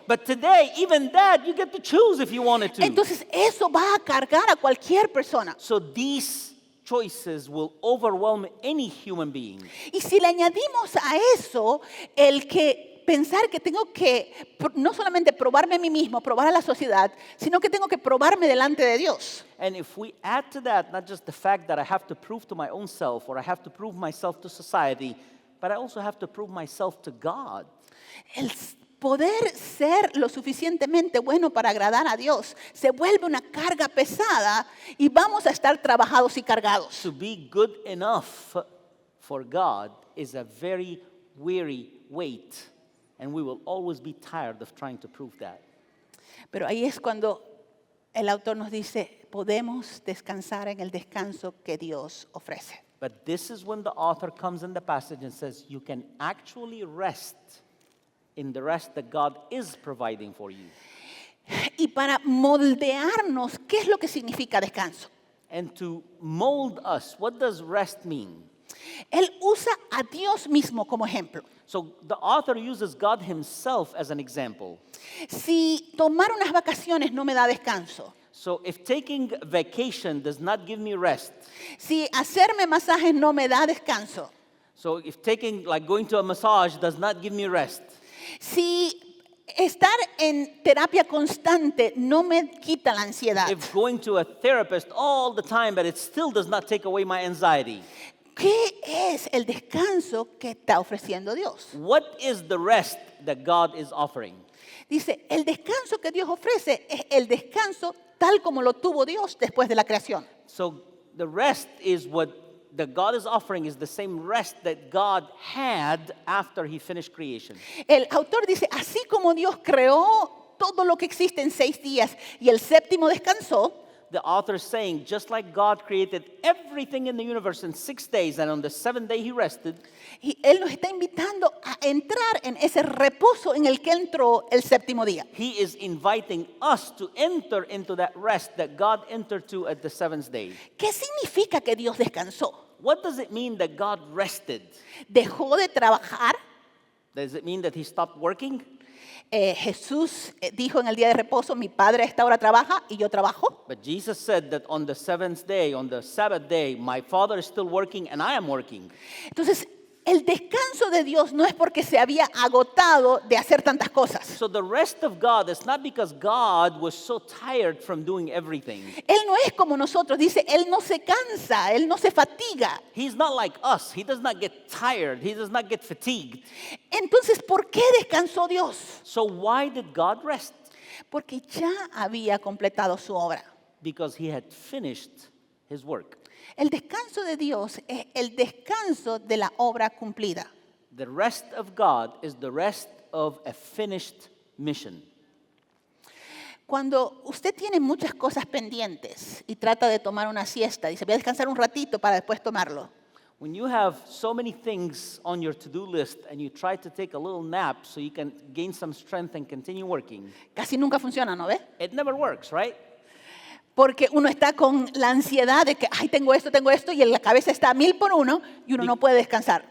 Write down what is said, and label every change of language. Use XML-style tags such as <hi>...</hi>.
<en>But today, even that, you get to choose if you wanted to.</en> <es>Entonces eso va a cargar a cualquier persona.</es> <en>So these choices will overwhelm any human being.</en> <es>Y si le añadimos a eso el que pensar que tengo que no solamente probarme a mí mismo, probar a la sociedad, sino que tengo que probarme delante de Dios.</es> <en>And if we add to that not just the fact that I have to prove to my own self or I have to prove myself to society, but I also have to prove myself to God.</en> <es>El poder ser lo suficientemente bueno para agradar a Dios se vuelve una carga pesada y vamos a estar trabajados y cargados.</es> <en>To be good enough for God is a very weary weight, and we will always be tired of trying to prove that.</en> <es>Pero ahí es cuando el autor nos dice, podemos descansar en el descanso que Dios ofrece.</es> <en>But this is when the author comes in the passage and says you can actually rest in the rest that God is providing for you.</en> <es>Y para moldearnos, ¿qué es lo que significa descanso?</es> <en>And to mold us, what does rest mean?</en> <es>Él usa a Dios mismo como ejemplo.</es> <en>So the author uses God himself as an example.</en> <es>Si tomar unas vacaciones no me da descanso,</es> <en>So if taking vacation does not give me rest,</en> <es>si hacerme masajes no me da descanso,</es> <en>so if taking, like going to a massage does not give me rest,</en> <es>si estar en terapia constante no me quita la ansiedad,</es> <en>if going to a therapist all the time but it still does not take away my anxiety,</en> <es>¿qué es el descanso que está ofreciendo Dios?</es> <en>what is the rest that God is offering?</en> <es>Dice, el descanso que Dios ofrece es el descanso tal como lo tuvo Dios después de la creación.</es> <en>So the rest is what the God is offering is the same rest that God had after he finished creation.</en> <es>El autor dice, así como Dios creó todo lo que existe en 6 días y el séptimo descansó,</es> <en>The author is saying, just like God created everything in the universe in 6 days, and on the 7th day he rested,</en> <es>y Él nos está invitando a entrar en ese reposo en el que entró el séptimo día.</es> <en>he is inviting us to enter into that rest that God entered to at the 7th day.</en> <es>¿Qué significa que Dios descansó?</es> <en>What does it mean that God rested?</en> <es>¿Dejó de trabajar?</es> <en>Does it mean that he stopped working?</en> <es>Jesús dijo en el día de reposo, mi Padre a esta hora trabaja y yo trabajo.</es> <en>But Jesus said that on the 7th day, on the Sabbath day, my Father is still working and I am working.</en> <es>Entonces, El descanso de Dios no es porque se había agotado de hacer tantas cosas.</es> <en>So the rest of God is not because God was so tired from doing everything.</en> <es>Él no es como nosotros, dice, Él no se cansa, Él no se fatiga.</es> <en>He's not like us. He does not get tired. He does not get fatigued.</en> <es>Entonces, ¿por qué descansó Dios?</es> <en>So why did God rest?</en> <es>Porque ya había completado su obra.</es> <en>Because he had finished his work.</en> <es>El descanso de Dios es el descanso de la obra cumplida.</es> <en>The rest of God is the rest of a finished mission.</en> <es>Cuando usted tiene muchas cosas pendientes y trata de tomar una siesta, dice, voy a descansar un ratito para después tomarlo.</es> <en>When you have so many things on your to-do list and you try to take a little nap so you can gain some strength and continue working,</en> <es>Casi nunca funciona, ¿no ve?</es> <en>it never works, right?</en> <es>Porque uno está con la ansiedad de que, ay, tengo esto, y en la cabeza está a 1000 por uno y uno no puede descansar.</es>